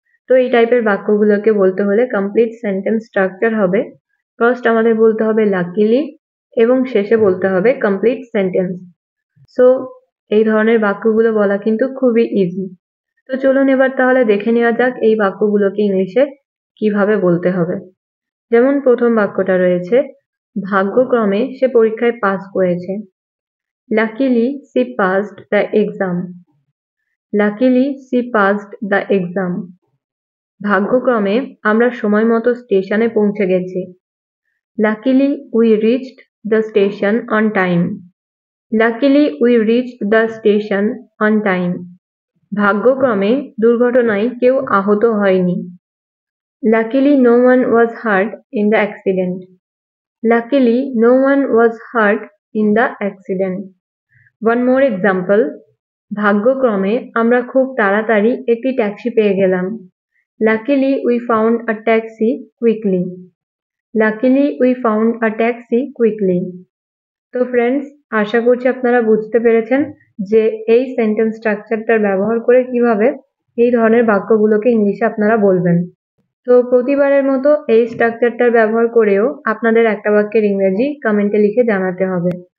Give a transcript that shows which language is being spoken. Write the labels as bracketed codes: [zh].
[bn] তো এই টাইপের বাক্যগুলোকে বলতে হলে কমপ্লিট সেন্টেন্স স্ট্রাকচার হবে, ফার্স্ট আমাদের বলতে হবে লাকিলি এবং শেষে বলতে হবে কমপ্লিট সেন্টেন্স। সো এই ধরনের বাক্যগুলো বলা কিন্তু খুবই ইজি। তো চলুন এবার তাহলে দেখে নেওয়া যাক এই বাক্যগুলোকে ইংলিশে কিভাবে বলতে হবে। যেমন প্রথম বাক্যটা রয়েছে, ভাগ্যক্রমে সে পরীক্ষায় পাস করেছে। [en] Luckily she passed the exam. Luckily she passed the exam. [bn] ভাগ্যক্রমে আমরা সময় মতো স্টেশনে পৌঁছে গেছি। [en] Luckily we reached the station on time. Luckily we reached the station on time. [bn] ভাগ্যক্রমে দুর্ঘটনায় কেউ আহত হয়নি। [en] Luckily no one was hurt in the accident. Luckily no one was hurt in the accident. One more example. [bn] ভাগ্যক্রমে আমরা খুব তাড়াতাড়ি একটি ট্যাক্সি পেয়ে গেলাম। [en] Luckily we found a taxi quickly. Luckily we found a taxi quickly. [bn] তো friends, আশা করছি আপনারা বুঝতে পেরেছেন যে এই সেন্টেন্স স্ট্রাকচারটার ব্যবহার করে কিভাবে এই ধরনের বাক্যগুলোকে ইংলিশে আপনারা বলবেন। তো প্রতিবারের মতো এই স্ট্রাকচারটার ব্যবহার করেও আপনাদের একটা বাক্যের ইংরেজি কমেন্টে লিখে জানাতে হবে।